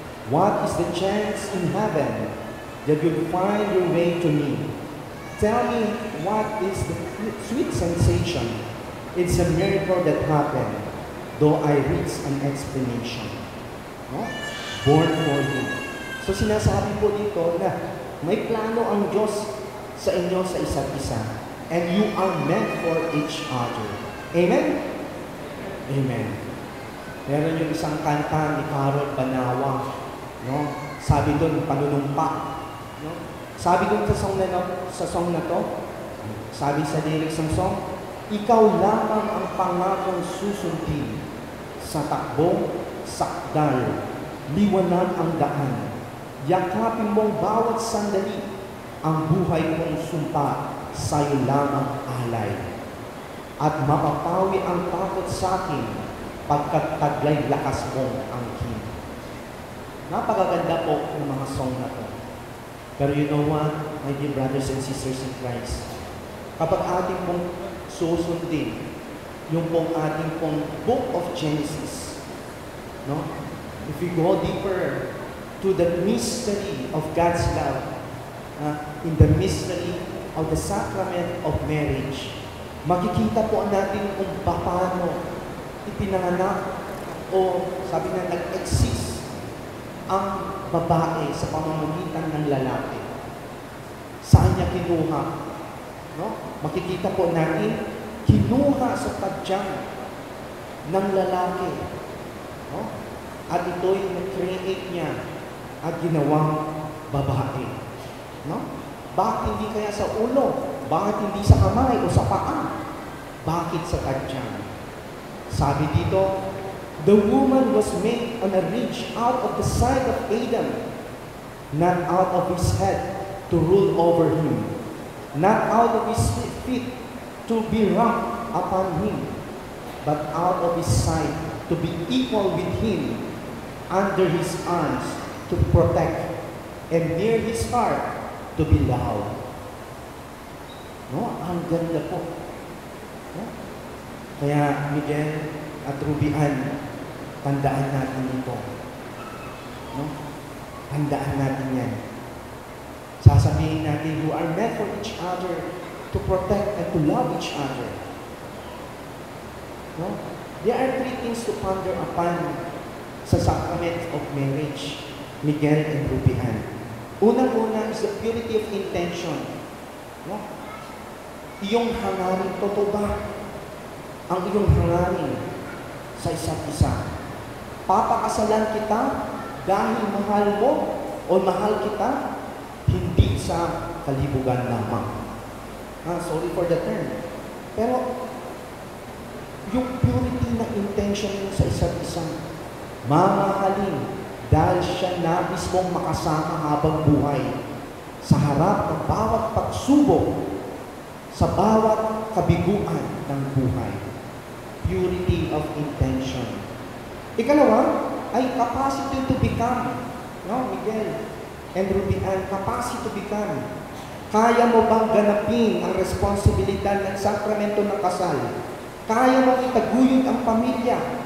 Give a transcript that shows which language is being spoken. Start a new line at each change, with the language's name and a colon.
English: What is the chance in heaven that you'll find your way to me? Tell me what is the sweet sensation. It's a miracle that happened, though I reach an explanation. No? Born for You.
Filipino: So sinasabi po dito na may plano ang Diyos sa inyo sa isa't isa.
English: And you are meant for each other.
Filipino: Amen? Amen. Meron yung isang kanta ni Carol Banawa. No? Sabi doon, panunumpa. No? Sabi doon sa song na to, sabi sa lyrics ng song, ikaw lamang ang pangakong susundin sa takbong sakdal, liwanan ang daan. Yakapin mong bawat sandali, ang buhay kong sumpa sa'yo lamang alay. At mapapawi ang takot sa akin, pagkat taglay lakas mong angkin. Napakaganda po ng mga song na to.
English: Pero you know what, my dear brothers and sisters in Christ,
Filipino: kapag ating pong susundin, yung pong ating pong
English: Book of Genesis, no? If we go deeper to the mystery of God's love, in the mystery of the sacrament of marriage,
Filipino: makikita po natin kung paano ipinanganak o sabi na nag-exist ang babae sa pamamagitan ng lalaki. Saan niya kinuha? No? Makikita po natin, kinuha sa tadyang ng lalaki. No? At ito'y na-create niya at ginawang babae. No? Bakit hindi kaya sa ulo? Bakit hindi sa kamay o sa paa? Bakit sa tadyang? Sabi dito,
English: the woman was made on a ridge out of the side of Adam, not out of his head to rule over him, not out of his feet to be ramped upon him, but out of his side to be equal with him, under his arms to protect, and near his heart to be loved.
Filipino: No? Ang ganda po. No? Kaya Miguel at Rubian, tandaan natin ito. No? Tandaan natin yan. Sasabihin natin,
English: you are meant for each other to protect and to love each other. No? There are three things to ponder upon sa sacrament of marriage, Miguel and Rubian.
Filipino: Unang-una
English: is the purity of intention.
Filipino: No? Iyong hangarin, totoo ba? Ang iyong hangarin sa isa't isa. Papakasalan kita dahil mahal mo o mahal kita, hindi sa kalibugan lamang.
English: Sorry for the term.
Filipino: Pero, yung purity na intention mo sa isa't isa, mamahalin dahil siya nabis mong makasama habang buhay sa harap ng bawat pagsubok, sa bawat kabiguan ng buhay.
English: Purity of intention.
Filipino: Ikalawa ay
English: capacity to become. No, Miguel and Rubian, capacity to become.
Filipino: Kaya mo bang ganapin ang responsibilidad ng sakramento ng kasal? Kaya mo itaguyod ang pamilya?